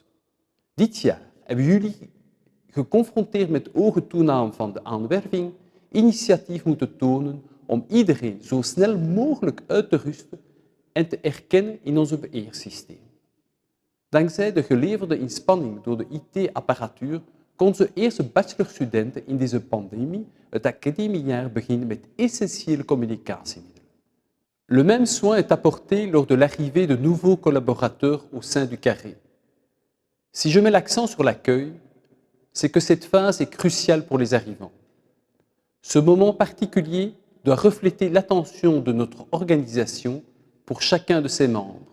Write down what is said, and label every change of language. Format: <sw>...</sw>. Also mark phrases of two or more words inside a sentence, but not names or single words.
<nl>Dit jaar hebben jullie geconfronteerd met hoge toename van de aanwerving initiatief moeten tonen om iedereen zo snel mogelijk uit te rusten en te erkennen in onze beheersysteem. Dankzij de geleverde inspanning door de IT-apparatuur kon onze eerste bachelorstudenten in deze pandemie het academiejaar beginnen met essentiële communicatiemiddelen.</nl> <fr>Le même soin est apporté lors de l'arrivée de nouveaux collaborateurs au sein du carré. Si je mets l'accent sur l'accueil, c'est que cette phase est cruciale pour les arrivants. Ce moment particulier doit refléter l'attention de notre organisation pour chacun de ses membres.</fr>